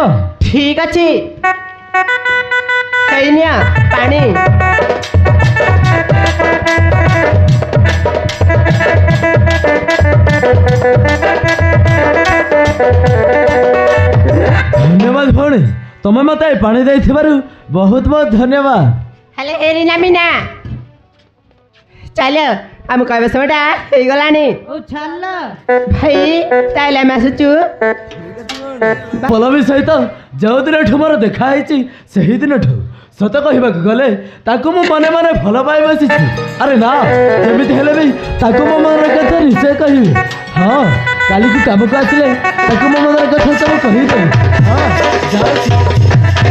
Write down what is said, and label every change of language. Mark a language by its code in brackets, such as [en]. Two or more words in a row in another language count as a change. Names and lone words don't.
[or] ଠିକ ଆଛେ କଇନିଆ ପାଣି ଧନ୍ୟବାଦ ଭଉଣୀ ତମେ ମତେ ପାଣି ଦେଇଥିବାରୁ ବହୁତ ବହୁତ ଧନ୍ୟବାଦ ହେଲେ ଏରିନା ମିନା ଚାଲ ଆମ କହିବା ସମୟଟା ହେଇଗଲାଣି ଓ ଛାଡ଼ଲା ଭାଇ ତାହେଲେ ଆମେ ଆସୁଛୁ ପଲବୀ ସହିତ ଯେଉଁଦିନଠୁ ମୋର ଦେଖା ହେଇଛି ସେହିଦିନଠୁ ସତ କହିବାକୁ ଗଲେ ତାକୁ ମୁଁ ମନେ ମନେ ଭଲ ପାଇ ବସିଛି ଆରେ ନା ଯେମିତି ହେଲେ ବି ତାକୁ ମୋ ମନର କଥା ନିଶ୍ଚୟ କହିବି ହଁ କାଲିକୁ କାମକୁ ଆସିଲେ ତାକୁ ମୋ ମନର କଥା ସବୁ କହିଦେବି ହଁ ଯାଉଛି